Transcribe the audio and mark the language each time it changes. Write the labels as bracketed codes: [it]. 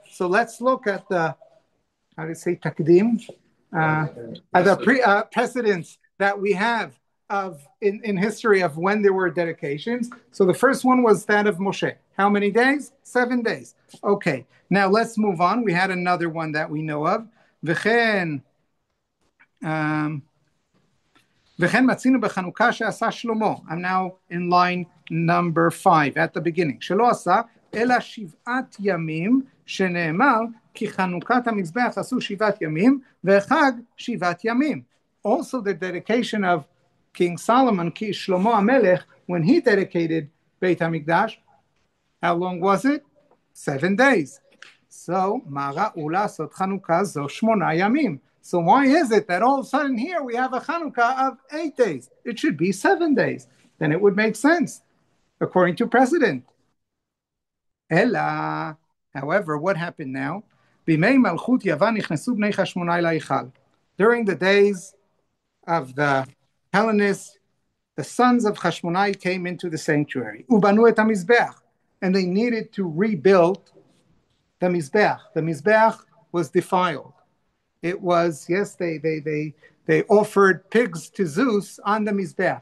[en] So let's look at the, how do you say, takdim? The precedents that we have in history of when there were dedications. So the first one was that of Moshe. How many days? 7 days. Okay, now let's move on. We had another one that we know of. [he] וכן מצינו בחנוכה שעשה שלמה. [en] I'm now in line number 5 at the beginning. [he] שלא עשה אלא 7 ימים שנאמר כי חנוכת המזבח עשו 7 ימים וחג 7 ימים. [en] Also the dedication of King Solomon, Shlomo HaMelech, when he dedicated Beit HaMikdash, how long was it? 7 days. [he] So, מה ראו לעשות חנוכה זו 8 ימים. [en] So why is it that all of a sudden here we have a Hanukkah of 8 days? It should be 7 days. Then it would make sense, according to precedent. Ella, however, what happened now? [he] בימי מלכות יוון נכנסו בני חשמונאי להיכל. [en] During the days of the Hellenists, the sons of Hashmonai came into the sanctuary. [he] ובנו את המזבח. [en] And they needed to rebuild the Mizbeach. The Mizbeach was defiled. It was, yes, they offered pigs to Zeus on the Mizbeach.